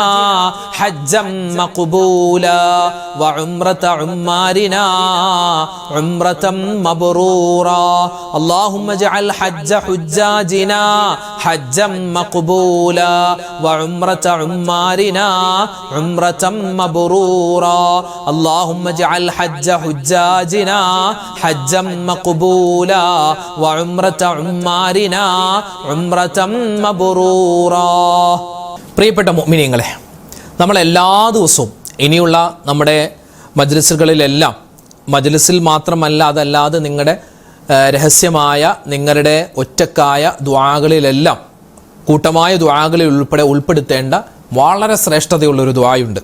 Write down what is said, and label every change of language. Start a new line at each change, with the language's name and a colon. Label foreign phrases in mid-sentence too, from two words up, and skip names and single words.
Arabic: حجا مقبولا وعمرة عمارنا عمرة مبرورا اللهم اجعل حج حجاجنا حجا مقبولا وعمرة عمارنا عمرة مبرورا اللهم اجعل حج حجاجنا حجا مقبولا وعمرة عمارنا عمرة مبرورا.
Malayalam: പ്രിയപ്പെട്ട മുഅ്മിനീങ്ങളെ, നമ്മൾ എല്ലാ ദിവസവും ഇനിയുള്ള നമ്മുടെ മജ്ലിസുകളിലെല്ലാം, മജ്ലിസിൽ മാത്രമല്ല അതല്ലാതെ നിങ്ങളുടെ രഹസ്യമായ നിങ്ങളുടെ ഒറ്റക്കായ ദുആകളിലെല്ലാം കൂട്ടമായ ദുആകളിൽ ഉൾപ്പെടുത്തേണ്ട വളരെ ശ്രേഷ്ഠതയുള്ളൊരു ദുആയുണ്ട്.